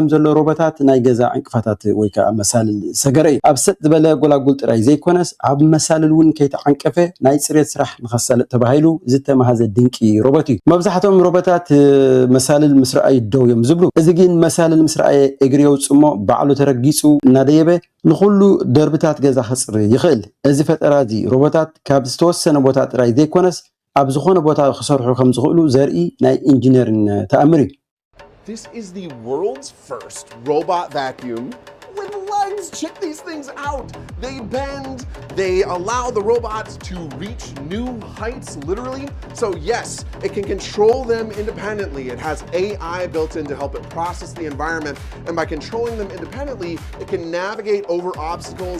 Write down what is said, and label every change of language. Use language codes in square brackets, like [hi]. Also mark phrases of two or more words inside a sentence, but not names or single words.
[ti] ዘሎ ሮቦታት ናይ ገዛ ዕንቅፋታት ወይ ከዓ መሳልል ሰገረ ኣብ ሰጥ ዝበለ ጎላጉል ጥራይ ዘይኮነስ ኣብ መሳልል ውን ከይተዓንቀፈ ናይ ጽሬት ስራሕ ንኸሳልጥ ተባሂሉ ዝተመሃዘ ድንቂ ሮቦት እዩ መብዛሕቶም ሮቦታት መሳልል ምስራይ ደው እዮም ዝብሉ እዚ ግን መሳልል ምስራይ እግሪ የውጽሞ ባዕሉ ተረጊጹ እናደየበ ንኹሉ ደርብታት ገዛ ክጽሪ ይኽእል እዚ ፈጠራ እዚ ሮቦታት ካብ ዝተወሰነ ቦታ ጥራይ ዘይኮነስ ኣብ ዝኾነ ቦታ ክሰርሑ ከም ዝኽእሉ ዘርኢ ናይ ኢንጂነሪንግ ተኣምር እዩ [en] This is the world's first robot vacuum with legs. Check these things out. They bend. They allow the robots to reach new heights, literally. So yes, it can control them independently. It has AI built in to help it process the environment. And by controlling them independently, it can navigate over obstacles.